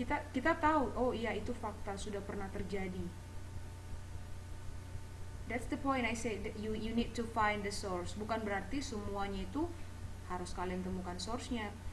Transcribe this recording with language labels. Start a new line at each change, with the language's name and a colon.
Indonesian: Kita tahu, oh iya itu fakta, sudah pernah terjadi.
English: That's the point I say, that you need to find the source.
Indonesian: Bukan berarti semuanya itu harus kalian temukan source-nya.